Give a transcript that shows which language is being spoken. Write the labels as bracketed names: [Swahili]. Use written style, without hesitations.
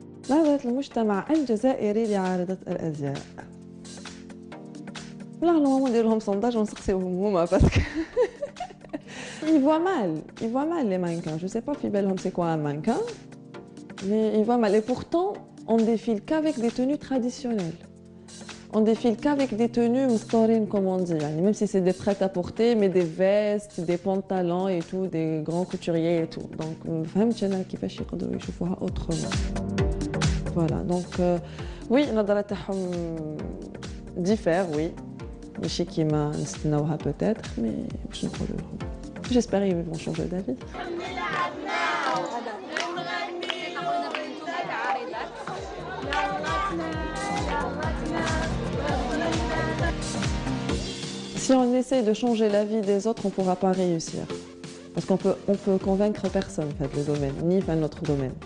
[Arabic] نظرة المجتمع الجزائري لعارضة الأزياء. لا نورمالمون ندير لهم sondage ونسقسيوهم هما باسكو [French] ils voient mal les mannequins. Je sais pas [Arabic] في بالهم [French] c'est quoi un mannequin, mais ils voient mal et pourtant on défile qu'avec des tenues traditionnelles. On défile qu'avec des tenues [Arabic] مستورين [French] comme on dit, يعني même si c'est des prêt-à-porter mais des vestes, des pantalons et tout, des grands couturiers et tout. [Arabic] Donc ما فهمتش أنا كيفاش يقدروا يشوفوها autrement. [French] Voilà, donc oui, [Arabic] النظرة تاعهم [French] diffère, oui. [Arabic] ماشي كيما نستناوها [French] peut-être, mais [Arabic] باش نقولوا لهم. [French] J'espère qu'ils vont changer d'avis. Si on essaye de changer la vie des autres, on ne pourra pas réussir. Parce qu'on peut convaincre personne en fait, le domaine, ni enfin, notre domaine.